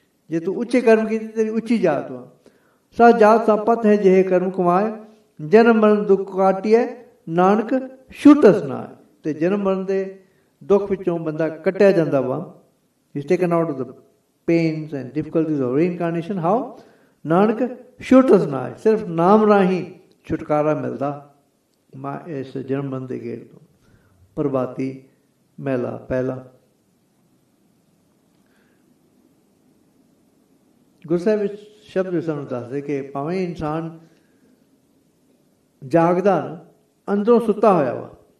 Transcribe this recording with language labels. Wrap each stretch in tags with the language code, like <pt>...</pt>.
<pa>ਜੇ ਤੂੰ ਉੱਚੇ ਕਰਮ ਕੀਤੇ, ਤੇਰੀ ਉੱਚੀ ਜਾਤ ਵਾ। ਸਾ ਜਾਤ ਸਾ ਪਤ ਹੈ, ਜਿਹੇ ਕਰਮ ਕਮਾਏ। ਜਨਮ ਮਰਨ ਦੁੱਖ ਕਾਟੀਏ, ਨਾਨਕ ਛੂਟਸ ਨਾਏ। ਤੇ ਜਨਮ ਮਰਨ ਦੇ ਦੁੱਖ ਵਿੱਚੋਂ ਬੰਦਾ ਕੱਟਿਆ ਜਾਂਦਾ ਵਾ।</pa> <en>He's taken out of the pains and difficulties of reincarnation. How?</en> <pa>Nanak ਛੂਟਸ ਨਾਏ। ਸਿਰਫ ਨਾਮ ਰਾਹੀਂ ਛੁਟਕਾਰਾ ਮਿਲਦਾ ਇਸ ਜਨਮ ਮਰਨ ਦੇ ਗੇੜ ਤੋਂ। ਪ੍ਰਭਾਤੀ ਮਹਿਲਾ ਪਹਿਲਾ। ਗੁਰੂ ਸਾਹਿਬ ਵਿੱਚ ਸ਼ਬਦ ਵਿੱਚ ਸਾਨੂੰ ਦੱਸਦੇ ਕਿ ਭਾਵੇਂ ਇਨਸਾਨ ਜਾਗਦਾ ਨਾ, ਅੰਦਰੋਂ ਸੁੱਤਾ ਹੋਇਆ ਵਾ।</pa>